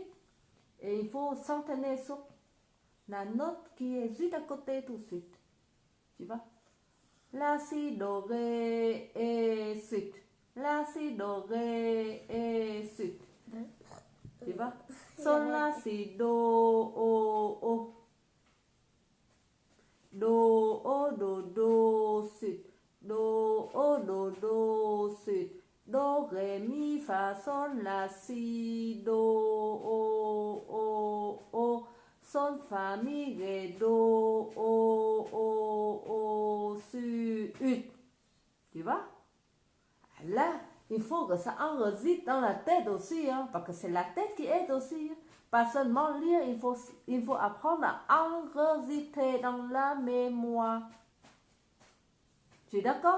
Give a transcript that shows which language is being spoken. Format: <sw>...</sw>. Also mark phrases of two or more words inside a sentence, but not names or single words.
<fr>Et il faut s'entraîner sur la note qui est juste à côté tout de suite. Tu vois? La, si, do, ré, et, suite. La, si, do, ré, et, suite. Tu vois? Sol, la, si, do, o. Do, suite. Do, suite. Do, ré, mi, fa, sol, la, si, do, o. Sol, fa, mi, ré, do, su, ut. Tu vois? Là, il faut que ça enregistre dans la tête aussi, hein, parce que c'est la tête qui aide aussi. Hein. Pas seulement lire, il faut apprendre à enregistrer dans la mémoire. Tu es d'accord?</fr>